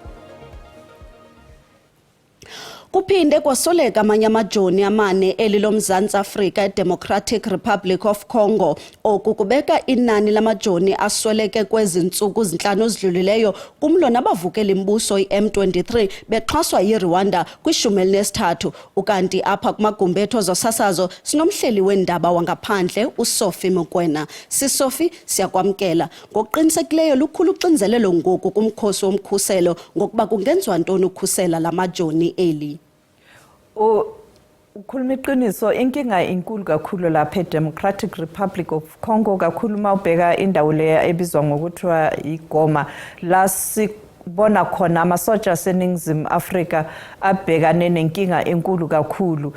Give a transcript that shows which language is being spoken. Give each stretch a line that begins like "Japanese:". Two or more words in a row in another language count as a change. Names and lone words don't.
Xhosa: Kuphinde kwasoleka amanye amajoni amane eli loMzantsi Afrika eDemocratic Republic of Congo okukubeka inani lamajoni asweleke kwezi ntsuku zinhlanu ezidlulileyo kumlo nabavukela imbuso iM23 bexhaswa yiRwanda kwi-13 ukanti apha kumagumbetho zosasazo sinomhleli wendaba wangaphandle uSophie Mokoena. Sophie, siyakwamkela. Ngokuqinisekileyo lukhulu uxinzelelo ngoku kumkhosi womkhuselo ngokuba kungenziwa ntoni ukukhusela lamajoni eli.
Zulu: Ukhuluma iqiniso, inkinga inkulu kakhulu lapha eDemocratic Republic of Congo kakhulu mawubheka indawo leya ebizwa ngokuthiwa iGoma la sibona khona amasoja aseNingizimu Afrika abhekane nenkinga enkulu kakhulu.